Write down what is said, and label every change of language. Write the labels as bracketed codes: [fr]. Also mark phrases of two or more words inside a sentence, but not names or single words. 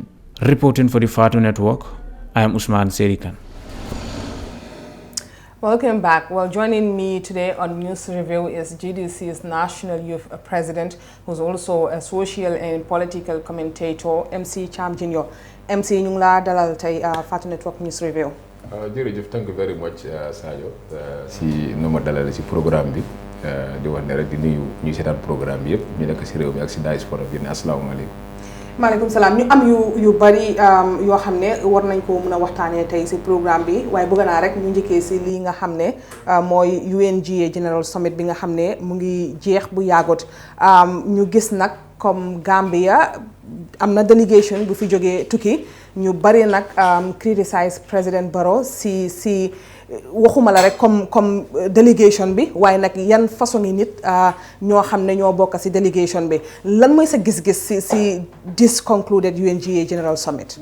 [en] Reporting for the Fatu Network, I am Usman Serikan. Welcome back. Well, joining me today on News Review is GDC's National Youth President, who's also a social and political commentator, MC Cham Jr. [wo] MC ñu ngi laa dalal tey Fatu Network News Review. [en] Thank you very much, Sadio. [wo] Si no ma dalal si programme bi di wax ne rek di nuyu ñu sétane programme bi yépp ñu nekk ci réew mi ak ci diaspora bi ne [ar] assalamu alaykum. maaleykum salaam [wo] ñu am yu bari yoo xam ne war nañ ko mën a waxtaanee tey ci programme bi waaye bëgg naa rek ñu njëkkee ci lii nga xam ne mooy UNGA General Summit bi nga xam ne mu ngi jeex bu yàggut ñu gis nag comme Gambia am na délégation bu fi jógee tukki ñu bari nag criticize président Barrow si waxuma la rek comme délégation bi waaye nag yan façon yi nit ñoo xam ne ñoo bokk ci délégation bi lan mooy sa gis-gis ci [en] this concluded [wo] UNGA General Summit.